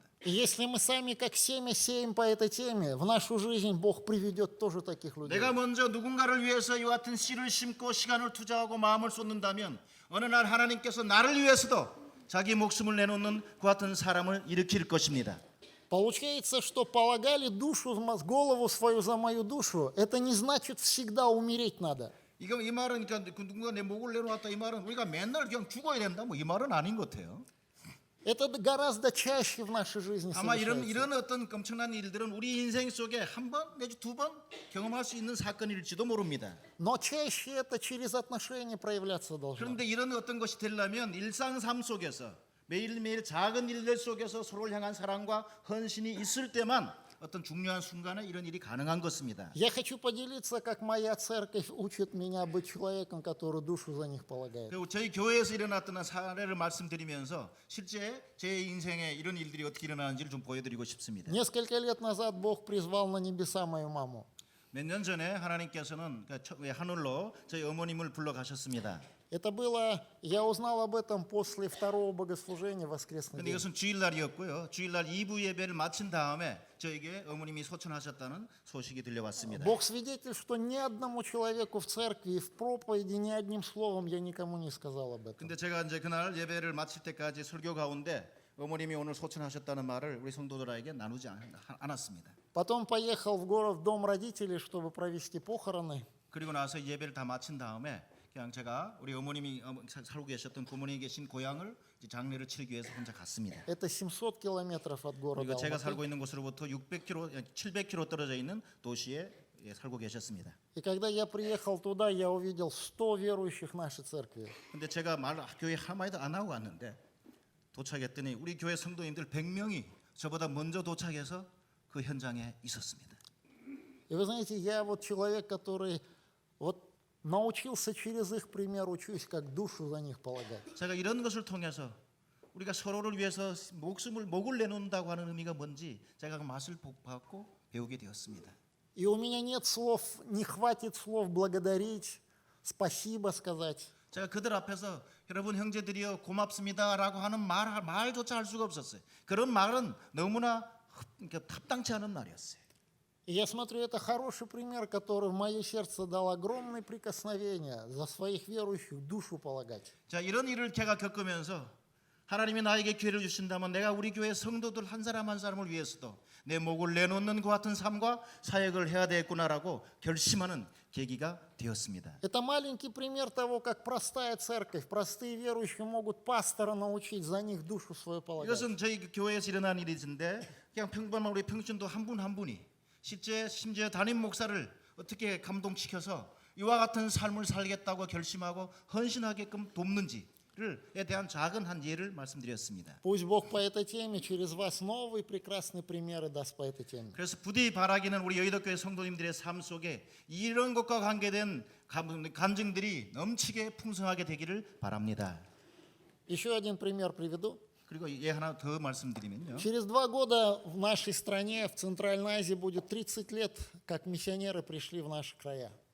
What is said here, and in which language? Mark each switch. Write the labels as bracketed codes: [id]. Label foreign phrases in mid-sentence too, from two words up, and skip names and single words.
[ru] И если мы сами как семя сеем по этой теме, в нашу жизнь Бог приведет тоже таких людей. [ko] 내가 먼저 누군가를 위해서 이와 같은 씨를 심고 시간을 투자하고 마음을 쏟는다면 어느 날 하나님께서 나를 위해서도 자기 목숨을 내놓는 그 같은 사람을 일으킬 것입니다. [ru] Получается, что полагали голову свою за мою душу, это не значит всегда умереть надо. [ko] 이거 이 말은 그러니까 누군가 내 목을 내놓았다 이 말은 우리가 맨날 그냥 죽어야 된다 뭐 이 말은 아닌 것 같아요. [ru] Это гораздо чаще в нашей жизни [ko] 아마 [ru] совершается. [ko] 이런 어떤 엄청난 일들은 우리 인생 속에 한 번 내지 두 번 경험할 수 있는 사건일지도 모릅니다. [ru] Но чаще это через отношения проявляться должно. [ko] 그런데 이런 어떤 것이 되려면 일상 삶 속에서 매일매일 작은 일들 속에서 서로를 향한 사랑과 헌신이 있을 때만 어떤 중요한 순간에 이런 일이 가능한 것입니다. [ru] Я хочу поделиться, как моя церковь учит меня быть человеком, который душу за них полагает. [ko] 그리고 저희 교회에서 일어났던 사례를 말씀드리면서 실제 제 인생에 이런 일들이 어떻게 일어나는지를 좀 보여드리고 싶습니다. [ru] Несколько лет назад Бог призвал на небеса мою маму. [ko] 몇 년 전에 하나님께서는 하늘로 저희 어머님을 불러 가셨습니다. [ru] Это было, я узнал об этом после второго богослужения в воскресный [ko] 근데 [ru] день. [ko] 이것은 주일날이었고요. 주일날 2부 예배를 마친 다음에 저에게 어머님이 소천하셨다는 소식이 들려왔습니다. [ru] Бог свидетель, что ни одному человеку в церкви и в проповеди ни одним словом я никому не сказал об этом. [ko] 근데 제가 이제 그날 예배를 마칠 때까지 설교 가운데 어머님이 오늘 소천하셨다는 말을 우리 성도들에게 나누지 않았습니다. [ru] Потом поехал в город в дом родителей, чтобы провести похороны. [ko] 그리고 나서 예배를 다 마친 다음에 그냥 제가 우리 어머님이 살고 계셨던 부모님이 계신 고향을 이제 장례를 치르기 위해서 혼자 갔습니다. [ru] Это 700 километров от города [ko] 그리고 제가 [ru] Алматы. [ko] 살고 있는 곳으로부터 600km, 700km 떨어져 있는 도시에 살고 계셨습니다. [ru] И когда я приехал туда, я увидел 100 верующих нашей церкви. [ko] 근데 제가 교회 한마디도 안 하고 왔는데 도착했더니 우리 교회 성도님들 100명이 저보다 먼저 도착해서 그 현장에 있었습니다. [ru] И вы знаете, я вот человек, который вот научился через их пример, учусь, как душу за них полагать. [ko] 제가 이런 것을 통해서 우리가 서로를 위해서 목을 내놓는다고 하는 의미가 뭔지 제가 그 맛을 받고 배우게 되었습니다. [ru] И у меня нет слов, не хватит слов благодарить, спасибо сказать. [ko] 제가 그들 앞에서 여러분 형제들이여 고맙습니다라고 하는 말조차 할 수가 없었어요. 그런 말은 너무나 합당치 않은 말이었어요. [ru] И я смотрю, это хороший пример, который в мое сердце дал огромное прикосновение за своих верующих душу полагать. [ko] 자, 이런 일을 제가 겪으면서 하나님이 나에게 기회를 주신다면 내가 우리 교회 성도들 한 사람 한 사람을 위해서도 내 목을 내놓는 것 같은 삶과 사역을 해야 되겠구나라고 결심하는 계기가 되었습니다. [ru] Это маленький пример того, как простая церковь, простые верующие могут пастора научить за них душу свою полагать. [ko] 이것은 저희 교회에서 일어난 일인데 그냥 평범한 우리 평신도 한 분 한 분이 심지어 담임 목사를 어떻게 감동시켜서 이와 같은 삶을 살겠다고 결심하고 헌신하게끔 돕는지에 대한 작은 한 예를 말씀드렸습니다. [ru] Пусть Бог по этой теме через вас новые прекрасные примеры даст по этой теме. [ko] 그래서 부디 바라기는 우리 여의도교회 성도님들의 삶 속에 이런 것과 관계된 간증들이 넘치게 풍성하게 되기를 바랍니다. [ru] Еще один пример приведу. [ko] 그리고 예 하나 더 말씀드리면요. [ru] Через 2 года в нашей стране, в Центральной Азии, будет 30 лет, как миссионеры пришли в наши края.